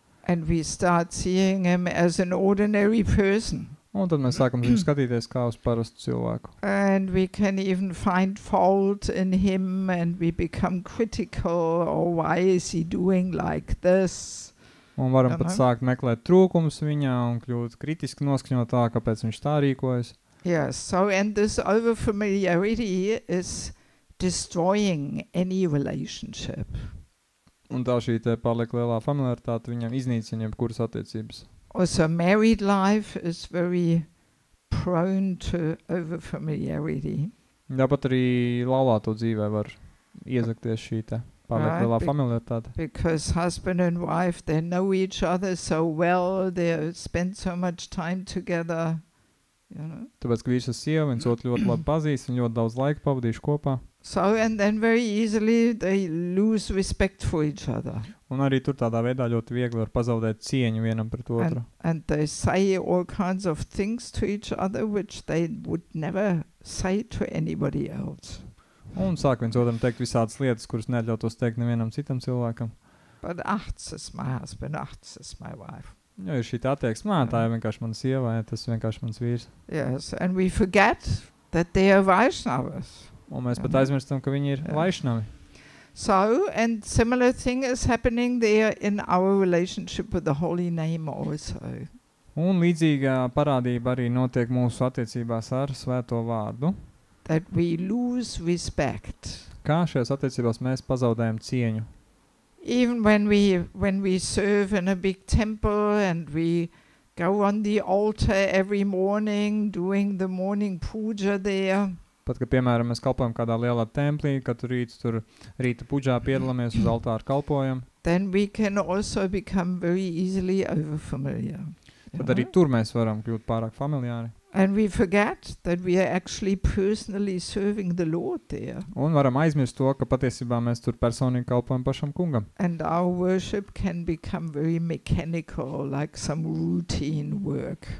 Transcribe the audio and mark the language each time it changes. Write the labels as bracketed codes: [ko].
[en] And we start seeing him as an ordinary person. [lv] Un tad mēs sākam viņu skatīties kā uz parastu cilvēku. [en] And we can even find fault in him and we become critical, or why is he doing like this? [lv] Un varam pat sākt meklēt trūkumus viņā un kļūt kritiski noskaņotā, kāpēc viņš tā rīkojas. [en] Yes, so and this overfamiliarity is destroying any relationship. [lv] Un tā šī te pārliek lielā familiaritāte viņam iznīcina jebkuras attiecības. [en] Also, married life is very prone to overfamiliarity. [lv] Tāpat arī laulāto dzīvē var iezakties šī te pārliek lielā familiaritāte. [en] Because husband and wife, they know each other so well, they spend so much time together, you know. [lv] Tāpēc, ka vīrs ar sievu viens otru ļoti labi pazīst un ļoti daudz laika pavadījuši kopā. [en] So, and then very easily they lose respect for each other. [lv] Un arī tur tādā veidā ļoti viegli var pazaudēt cieņu vienam pret otru. [en] And they say all kinds of things to each other which they would never say to anybody else. [lv] Un sāk viens otram teikt visādas lietas, kuras neļautos teikt nevienam citam cilvēkam. [en] But this is my husband, this is my wife. [lv] Jo ir šī tā attieksme, tā ir vienkārši mana sieva, tas ir vienkārši mans vīrs. [en] Yes, and we forget that they are Vaishnavas. [lv] Un mēs pat aizmirstam, ka viņi ir Vaišnavi. [en] So, and similar thing is happening there in our relationship with the holy name also. [lv] Un līdzīgā parādība arī notiek mūsu attiecībās ar svēto vārdu. [en] That we lose respect. [lv] Kā šajās attiecībās mēs pazaudējam cieņu. [en] Even when we serve in a big temple and we go on the altar every morning doing the morning puja there. [lv] Pat, ka, piemēram, mēs kalpojam kādā lielā templī, katru rītu tur rīta puģā piedalāmies uz altāru kalpojam. [en] Then we can also become very easily overfamiliar. [lv] Tad arī tur mēs varam kļūt pārāk familiāri. [en] And we forget that we are actually personally serving the Lord there. [lv] Un varam aizmirst to, ka patiesībā mēs tur personīgi kalpojam pašam kungam. [en] And our worship can become very mechanical, like some routine work.